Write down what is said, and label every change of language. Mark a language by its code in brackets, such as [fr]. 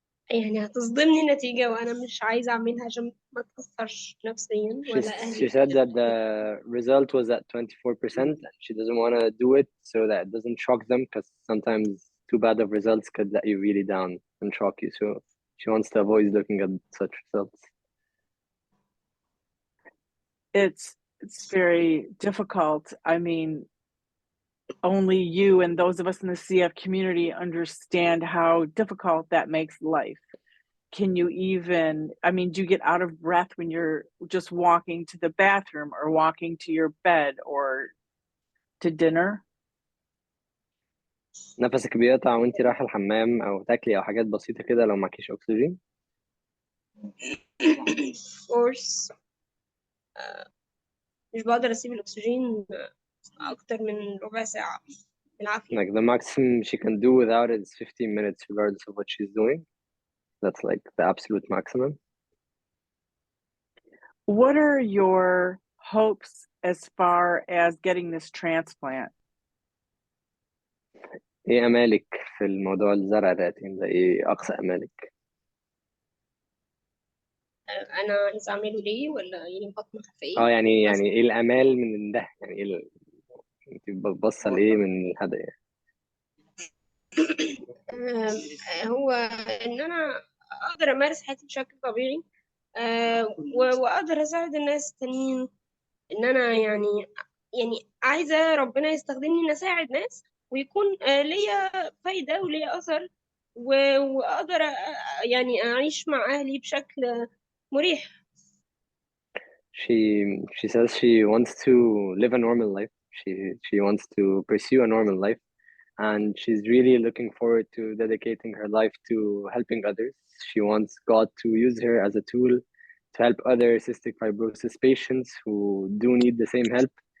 [ar] يعني هتصدمني النتيجة وأنا مش عايزة أعملها عشان ما تأثرش نفسيا ولا أهلي. [en] She said that the result was at 24% and she doesn't want to do it so that it doesn't shock them, because sometimes too bad of results could let you really down and shock you. So she wants to avoid looking at such results. it's very difficult. I mean, only you and those of us in the CF community understand how difficult that makes life. Can you even, I mean, do you get out of breath when you're just walking to the bathroom or walking to your bed or to dinner? [ar] نفسك بيقطع وانتي رايحة الحمام أو تاكلي أو حاجات بسيطة كده لو معكيش أكسجين؟ [en] Of course. [ar] مش بقدر أسيب الأكسجين أكتر من ربع ساعة بالعافية. [en] Like the maximum she can do without it is 15 minutes regardless of what she's doing. That's like the absolute maximum. What are your hopes as far as getting this transplant? [ar] ايه امالك في الموضوع الزرع ده؟ ايه اقصى امالك؟ أنا عايزة أعمله ليه ولا يعني بطمح في إيه؟ يعني ايه الامال من ده؟ يعني ايه انت بتبصل ايه من الهدف؟ هو إن أنا أقدر أمارس حياتي بشكل طبيعي، وأقدر أساعد الناس التانيين. إن أنا يعني عايزة ربنا يستخدمني إن أساعد ناس ويكون ليا فايدة وليا أثر، وأقدر يعني أعيش مع أهلي بشكل مريح. [en] She says she wants to live a normal life. She wants to pursue a normal life, and she's really looking forward to dedicating her life to helping others. She wants God to use her as a tool to help other cystic fibrosis patients who do need the same help.